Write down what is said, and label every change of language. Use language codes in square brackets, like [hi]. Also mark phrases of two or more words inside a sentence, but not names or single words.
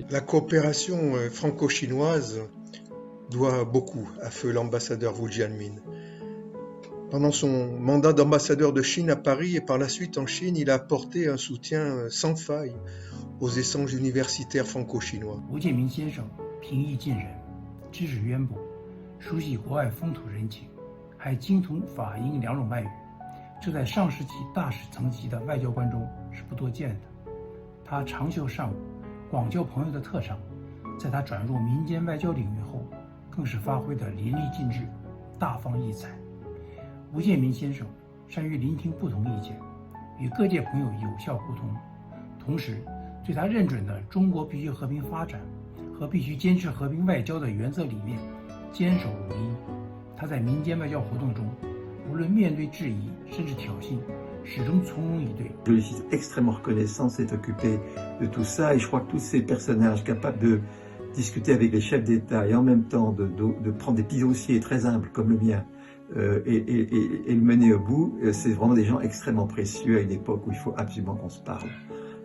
[fr] La coopération franco-chinoise doit beaucoup à feu l'ambassadeur Wu Jianmin. Pendant son mandat d'ambassadeur de Chine à Paris et par la suite en Chine, il a apporté un soutien sans faille aux échanges universitaires franco-chinois. [zh] Wu Jianmin 先生平易近人，知识渊博，熟悉国外风土人情，还精通法英两种外语。这在上世纪大使层级的外交官中是不多见的。他长袖善舞、广交朋友的特长，在他转入民间外交领域后，更是发挥得淋漓尽致、大放异彩。吴建民先生善于聆听不同意见，与各界朋友有效沟通，同时对他认准的中国必须和平发展和必须坚持和平外交的原则理念坚守如一。他在民间外交活动中，无论面对质疑甚至挑衅，始终从容以对。 [fr] Je suis extrêmement reconnaissant de s'être occupé de tout ça, et je crois que tous ces personnages capables de discuter avec les chefs d'État et en même temps de prendre des petits dossiers très humbles comme le mien et le mener au bout, c'est vraiment des gens extrêmement précieux à une époque où il faut absolument qu'on se parle.